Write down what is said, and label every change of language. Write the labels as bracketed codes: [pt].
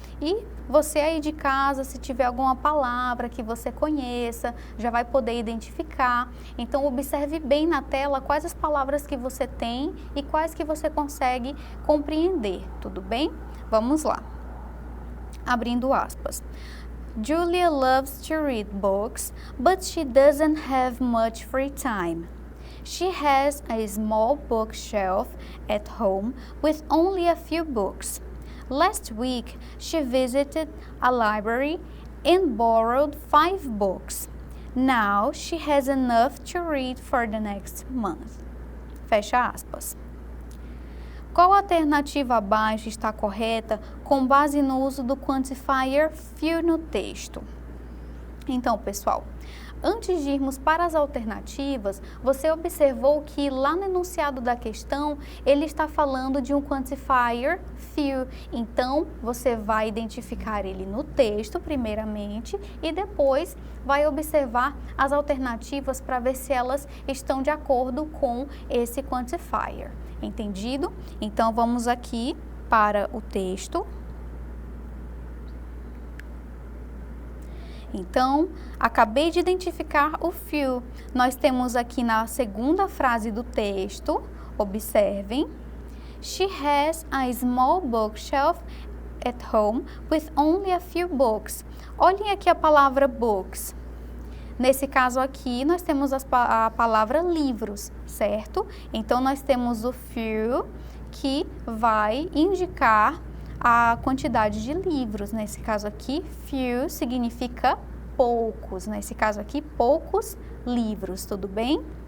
[pt] E você aí de casa, se tiver alguma palavra que você conheça, já vai poder identificar. Então, observe bem na tela quais as palavras que você tem e quais que você consegue compreender, tudo bem? Vamos lá. Abrindo aspas. [en] Julia loves to read books, but she doesn't have much free time. She has a small bookshelf at home with only a few books. Last week, she visited a library and borrowed 5 books. Now, she has enough to read for the next month. [pt] Fecha aspas. Qual alternativa abaixo está correta com base no uso do quantifier few no texto? Então, pessoal, antes de irmos para as alternativas, você observou que lá no enunciado da questão, ele está falando de um quantifier few. Então, você vai identificar ele no texto, primeiramente, e depois vai observar as alternativas para ver se elas estão de acordo com esse quantifier. Entendido? Então, vamos aqui para o texto. Então, acabei de identificar o few. Nós temos aqui na segunda frase do texto, observem. [en] She has a small bookshelf at home with only a few books. [pt] Olhem aqui a palavra books. Nesse caso aqui, nós temos a palavra livros, certo? Então, nós temos o few, que vai indicar a quantidade de livros. Nesse caso aqui, few significa poucos. Nesse caso aqui, poucos livros, tudo bem?